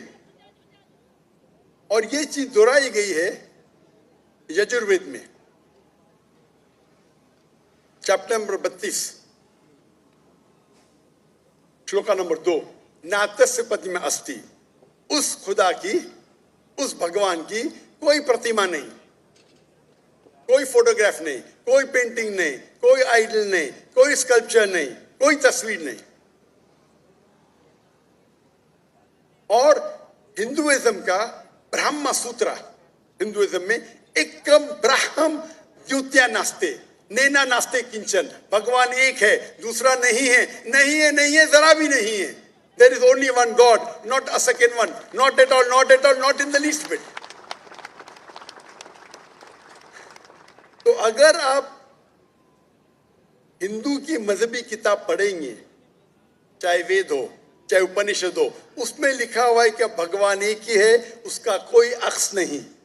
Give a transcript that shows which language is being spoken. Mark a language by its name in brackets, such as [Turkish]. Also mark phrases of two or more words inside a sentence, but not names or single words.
[Urdu] اور یہ چیز دہرائی گئی ہے یجروید میں، [English] chapter number [Urdu] 32، شلوکا نمبر 2، [Sanskrit] न तस्य प्रतिमा अस्ति, [Urdu] اس خدا کی، اس بھگوان کی کوئی پرتیما نہیں، کوئی فوٹوگراف نہیں، کوئی پینٹنگ نہیں، کوئی آئیڈل نہیں، کوئی اسکلپچر نہیں، کوئی تصویر نہیں۔ اور ہندوازم کا برہما سوترا، ہندوازم میں [Sanskrit] एकं ब्रह्म द्वितीया नास्ति, नेना नास्ति किंचन, [Urdu] بھگوان ایک ہے، دوسرا نہیں ہے، نہیں ہے، نہیں ہے، ذرا بھی نہیں ہے۔ [English] There is only one God, not a second one, not at all, not at all, not in the least bit۔ [Urdu] تو اگر آپ ہندو کی مذہبی کتاب پڑھیں گے، چاہے وید ہو، چاہے اپنشد ہو، اس میں لکھا ہوا ہے کہ بھگوان ایک ہی ہے، اس کا کوئی عکس نہیں۔